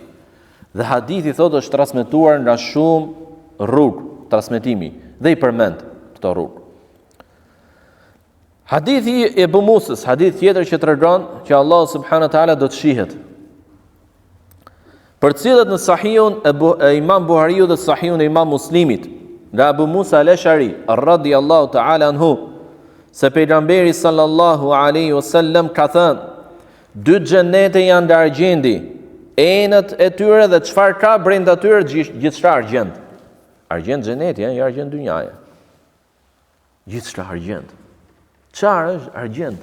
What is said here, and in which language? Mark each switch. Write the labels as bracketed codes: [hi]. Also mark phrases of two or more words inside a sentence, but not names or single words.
[sq] Dhe hadithi thotë është transmetuar nga shumë rrugë transmetimi dhe i përmend këto rrugë. Hadithi e Abu Musës, hadith tjetër që tregon që Allah [ar] سبحانه وتعالى [sq] do të shihet, për cilët në Sahihun e Imam Buhariu dhe Sahihun e Imam Muslimit, nga Abu Musa al-Ash'ari [ar] رضي الله تعالى عنه, [sq] se pejgamberi [ar] صلى الله عليه وسلم [sq] ka thënë: dy xhenete janë nga argjendi, enët e tyre dhe çfarë ka brenda tyre gjithçka argjend. Argjend xheneti, jo argjend dynjaja. Gjithçka argjend. Çfarë është argjend?